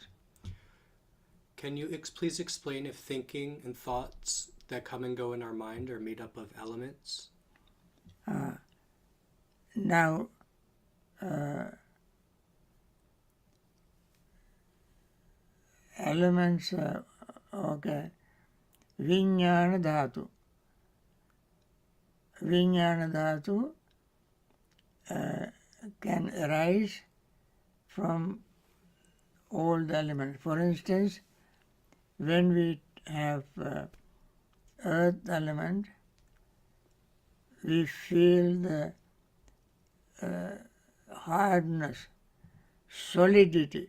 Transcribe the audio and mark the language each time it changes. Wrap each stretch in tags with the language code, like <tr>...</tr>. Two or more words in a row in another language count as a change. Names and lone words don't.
<en>Can you please explain if thinking and thoughts that come and go in our mind are made up of elements? Now, elements, okay.</en> <pi>Vijnana dhatu. Vijnana dhatu</pi> <en>can arise from all the elements. For instance, when we have earth element, we feel the hardness, solidity.</en>